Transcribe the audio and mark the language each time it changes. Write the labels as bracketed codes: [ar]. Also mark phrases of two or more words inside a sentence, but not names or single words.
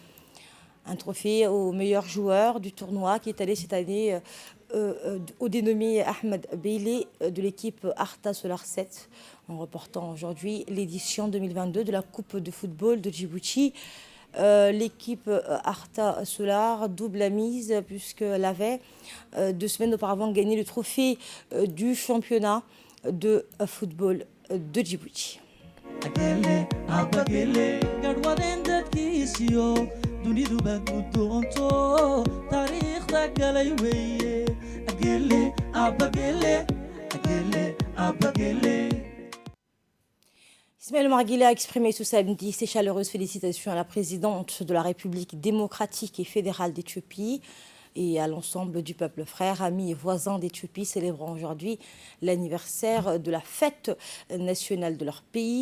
[fr] Un trophée au meilleur joueur du tournoi qui est allé cette année au dénommé Ahmed Abeille de l'équipe Arta Solar 7, en reportant aujourd'hui l'édition 2022 de la Coupe de football de Djibouti. L'équipe Arta Solar double la mise puisqu'elle avait 2 semaines auparavant gagné le trophée du championnat de football de Djibouti. [so] dunidu baad u doonto taariikhda galay weeye agele abagele agele abagele. [fr] Ismaël Omar Guelleh a exprimé ce samedi ses chaleureuses félicitations à la présidente de la République démocratique et fédérale d'Éthiopie et à l'ensemble du peuple frère, amis et voisins d'Éthiopie célébrant aujourd'hui l'anniversaire de la fête nationale de leur pays.